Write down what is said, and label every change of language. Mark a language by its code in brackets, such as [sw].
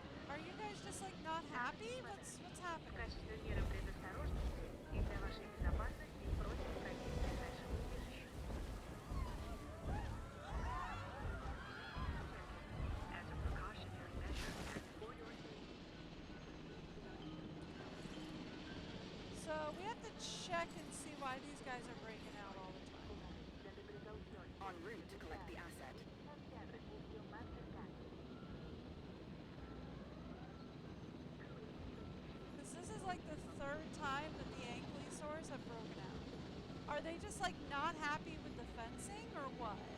[en] Are you guys just like not happy? What's [ru] В [en] happening? [ru] качестве меры предосторожности и для вашей безопасности просим пройти к ближайшему убежищу. [en] As a precautionary measure and for your safety. So we have to check and see why these guys are breaking out all the time. En route to collect the asset. [es] Diríjanse al refugio más cercano. [en] Because this is like the third time that the ankylosaurs have broken out. Are they just like not happy with the fencing or what?